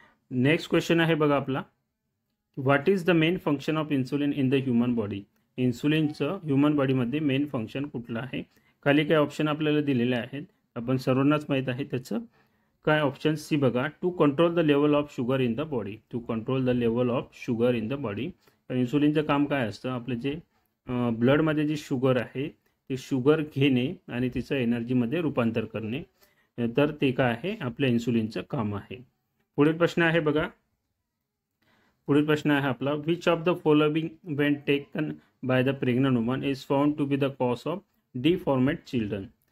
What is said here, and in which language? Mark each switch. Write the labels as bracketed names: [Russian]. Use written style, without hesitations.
[Marathi] Next question आहे बघा आपला [English] What is the main function of insulin in the human body. [Marathi] इन्सुलिनचं human बॉडीमध्ये main function कुठलं आहे. खाली काही ऑप्शन आपल्याला दिलेले आहेत, आपण सर्वांनाच माहीत आहे त्याचं. काय ऑप्शन सी बघा [English] To control the level of sugar in the body. To control the level of sugar in the body. [Marathi] इन्सुलिनचं काम काय असतं आपलं जे ब्लडमध्ये जी शुगर आहे ते शुगर घेणे आणि तिचं एनर्जीमध्ये रूपांतर करणे. तर ते काय आहे आपल्या इन्सुलिनचं काम आहे. पुढील प्रश्न आहे बघा. पुढील प्रश्न आहे आपला [English] Which of the following when taken by the pregnant woman is found to be the cause of deformed children.